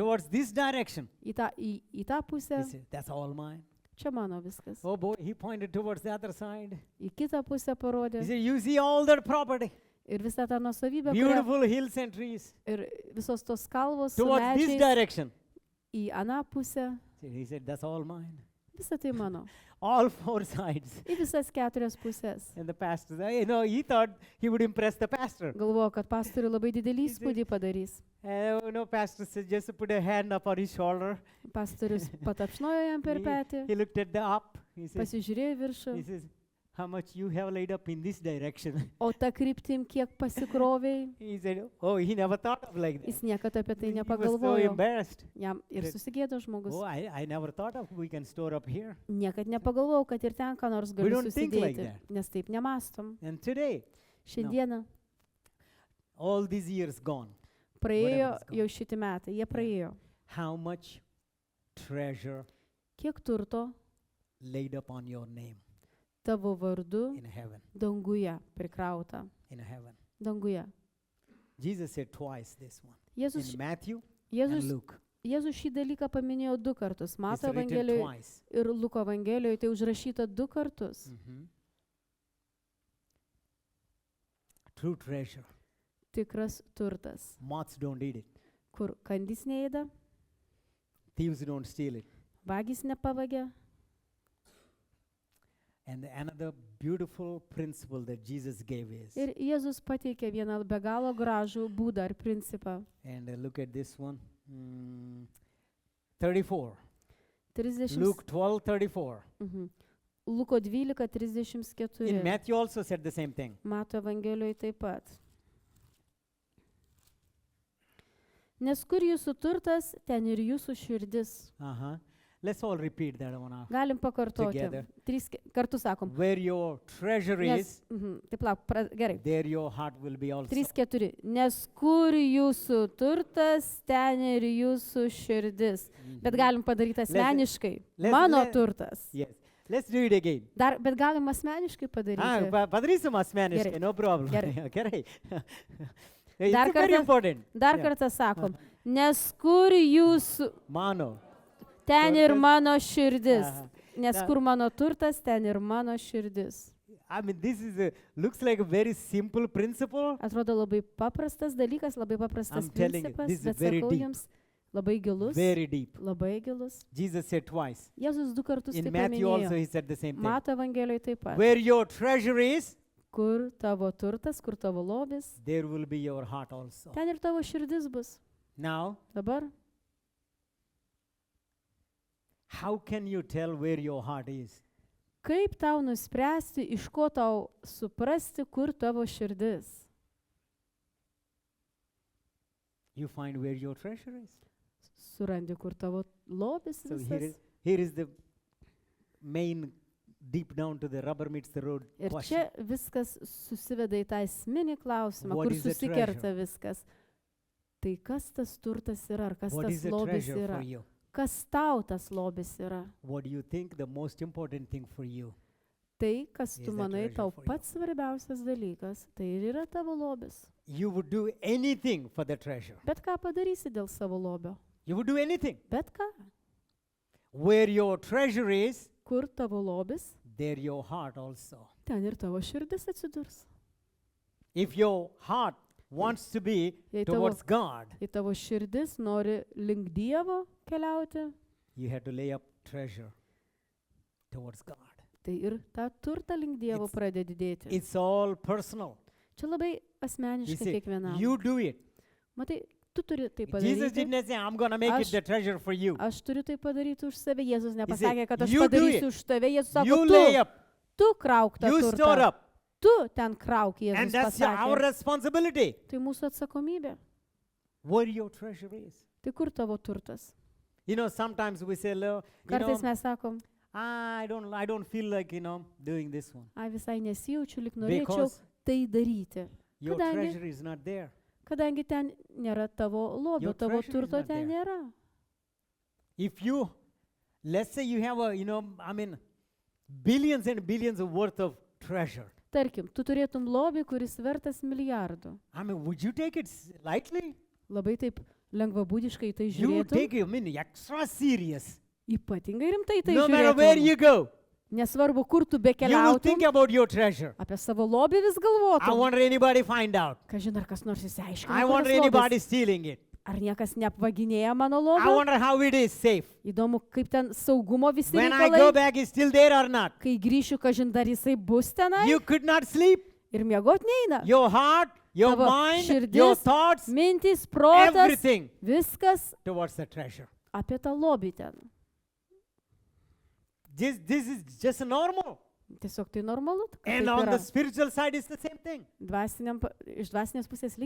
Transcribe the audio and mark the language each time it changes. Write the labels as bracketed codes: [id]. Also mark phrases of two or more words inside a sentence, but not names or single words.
[en] Towards this direction. [lt] Į tą pusę, [en] He said, that's all mine. [lt] čia mano viskas. [en] Oh boy, he pointed towards the other side. [lt] Į kitą pusę parodė [en] He said, you see all that property, [lt] ir visą tą nuosavybę, [en] beautiful hills and trees. [lt] ir visos tos kalvos su [en] Towards this [lt] medžiais [en] direction. [lt] į aną pusę. [en] He said, that's all mine. [lt] Visą tai mano. [en] All four sides. [lt] Į visas 4 pusės. [en] And the pastor, he thought he would impress the pastor. [lt] Galvoju, kad pastoriui labai didelį įspūdį padarys. [en] Pastor said, just put a hand up on his shoulder. [lt] Pastorius patapšnojo jam per petį, [en] He looked at the up. He [lt] pasižiūrėjo į viršų, [en] says, how much you have laid up in this direction. [lt] o tą kryptim kiek pasikroviai, [en] He said, oh, he never thought of like that. [lt] jis niekada apie tai [en] He was so [lt] nepagalvojo. [en] embarrassed. [lt] Jam ir susigėdo žmogus. [en] Oh, I never thought of we can store up here. [lt] Niekad nepagalvojau, kad ir ten ką nors [en] We [lt] galiu [en] don't think like [lt] susidėti, [en] that. [lt] nes taip nemastom. [en] And today, [lt] Šiandieną [en] All these years gone. [lt] Praėjo [en] Whatever is [lt] jau šitie metai, jie praėjo. [en] How much treasure [lt] Kiek turto [en] laid upon your name [lt] tavo vardu [en] in heaven? [lt] danguje prikrauta. [en] In heaven. [lt] Danguje. [en] Jesus said twice this one. [lt] Jėzus, [en] In Matthew and [lt] Jėzus, [en] Luke. [lt] Jėzus šį dalyką paminėjo 2 kartus. [en] It's [lt] Mato [en] written [lt] Evangelijoje [en] twice. [lt] ir Luko Evangelijoje tai užrašyta 2 kartus. [en] True treasure. [lt] Tikras turtas, [en] Moths don't eat it. [lt] kur kandys neėda, [en] Thieves don't steal it. [lt] vagys nepavagia. [en] And another beautiful principle that Jesus gave is, [lt] Ir Jėzus pateikė vieną be galo gražų būdą ar principą. [en] and look at this one, 34. [lt] 30, [en] Luke 12:34. [lt] Luko 12:34. [en] In Matthew also said the same thing. [lt] Mato Evangelijoje taip pat. Nes kur jūsų turtas, ten ir jūsų širdis. [en] Let's all repeat that one. [lt] Galim pakartoti. [en] Together. [lt] 3 kartus sakom. [en] Where your treasure is, [lt] Taip lauk, gerai. [en] there your heart will be also. [lt] 3-4. Nes kur jūsų turtas, ten ir jūsų širdis. Bet galim padaryti asmeniškai. Mano turtas. [en] Yes. Let's do it again. [lt] Bet galim asmeniškai padaryti. Padarysim asmeniškai, Gerai. [en] no problem. [lt] Gerai. Gerai. Dar [en] It's very [lt] kartą- [en] important. [lt] Dar [en] Yeah. [lt] kartą sakom. Nes kur jūsų, Mano. ten ir Turtas. mano širdis. Aha. Nes Da- kur mano turtas, ten ir mano širdis. [en] I mean, this is looks like a very simple principle. [lt] Atrodo labai paprastas dalykas, labai paprastas [en] I'm telling you, [lt] principas, [en] this is [lt] bet [en] very [lt] sakau [en] deep. [lt] jums, labai gilus. [en] Very deep. [lt] Labai gilus. [en] Jesus said twice. [lt] Jėzus 2 kartus tai [en] In Matthew also [lt] paminėjo. [en] he said the same thing. [lt] Mato Evangelijoje taip pat. [en] Where your treasure is, [lt] Kur tavo turtas, kur tavo lobis, [en] there will be your heart also. [lt] ten ir tavo širdis bus. [en] Now, [lt] Dabar, [en] how can you tell where your heart is? [lt] kaip tau nuspręsti, iš ko tau suprasti, kur tavo širdis? [en] You find where your treasure is. [lt] Surandi, kur tavo lobis [en] So [lt] visas. [en] here is the main deep down to the rubber meets the road [lt] Ir [en] question. [lt] čia viskas susiveda į tą esminį klausimą, [en] What [lt] kur [en] is the [lt] susikerta [en] treasure? [lt] viskas. Tai kas tas turtas yra, ar kas [en] What [lt] tas [en] is the [lt] lobis [en] treasure [lt] yra? [en] for you? [lt] Kas tau tas lobis yra? [en] What do you think the most important thing for you? [lt] Tai, kas [en] Is [lt] tu [en] the [lt] manai [en] treasure [lt] tau [en] for you? [lt] pats svarbiausias dalykas, tai ir yra tavo lobis. [en] You would do anything for the treasure. [lt] Bet ką padarysi dėl savo lobio? [en] You would do anything. [lt] Bet ką? [en] Where your treasure is, [lt] Kur tavo lobis, [en] there your heart also. [lt] ten ir tavo širdis atsidurs. [en] If your heart wants to be [lt] Jei [en] towards God, [lt] tavo širdis nori link Dievo keliauti, [en] you have to lay up treasure towards God. [lt] tai ir tą turtą link Dievo [en] It's- [lt] pradedi dėti. [en] It's all personal. [lt] Čia labai [en] You [lt] asmeniška [en] see, [lt] kiekvienam. [en] you do it. [lt] Matai, tu turi tai [en] Jesus [lt] padaryti. [en] didn't say, I'm going to make it [lt] Aš- [en] the treasure for you. [lt] Aš turiu tai padaryti už save. Jėzus [en] said, [lt] nepasakė, kad aš [en] "You do [lt] padarysiu [en] it. [lt] už tave. Jėzus sako, [en] You lay up, [lt] tu krauk tą [en] you store [lt] turtą. [en] up, [lt] Tu ten krauk, [en] and [lt] Jėzus [en] that's our [lt] pasakė. [en] responsibility. [lt] Tai mūsų atsakomybė. [en] Where your treasure is. [lt] Tai kur tavo turtas? [en] You know, sometimes we say, [lt] Kartais mes sakom, [en] I don't feel like, doing this one. [lt] ai visai nesijaučiu, lik norėčiau [en] Because [lt] tai daryti. [en] your [lt] Kadangi- [en] treasure is not there. [lt] Kadangi ten nėra tavo lobio, [en] Your [lt] tavo [en] treasure is [lt] turto [en] not [lt] ten [en] there. [lt] nėra. [en] If you, let's say you have billions and billions of worth of treasure. [lt] Tarkim, tu turėtum lobį, kuris vertas milijardų. [en] Would you take it lightly? [lt] Labai taip lengvabūdiškai tai [en] You would [lt] žiūrėtum. [en] take it, extra serious. [lt] Ypatingai rimtai tai [en] No matter where you [lt] žiūrėtum. [en] go, [lt] Nesvarbu, kur tu [en] you will [lt] bekeliautum, [en] think about your treasure. [lt] apie savo lobį vis [en] I [lt] galvotum. [en] wonder anybody find out. [lt] Kažin ar kas nors įsiaiškina, [en] I [lt] kur [en] wonder [lt] tas [en] anybody [lt] lobis. [en] stealing it. [lt] Ar niekas neapvaginėja mano [en] I [lt] lobio? [en] wonder how it is safe. [lt] Įdomu, kaip ten saugumo visi [en] When I go [lt] reikalai. [en] back, it's still there or not. [lt] Kai grįšiu, kažin dar jisai bus tenai [en] You could not sleep. [lt] ir miegot neina. [en] Your heart, your [lt] Tavo [en] mind, [lt] širdis, [en] your thoughts, [lt] Mintys, protas, [en] everything [lt] viskas [en] towards the treasure. [lt] apie tą lobį ten. [en] This is just normal. [lt] Tiesiog tai normalu. kad [en] And [lt] taip [en] on [lt] yra. [en] the spiritual side, it's the same thing. [lt] Iš dvasinės pusės lygiai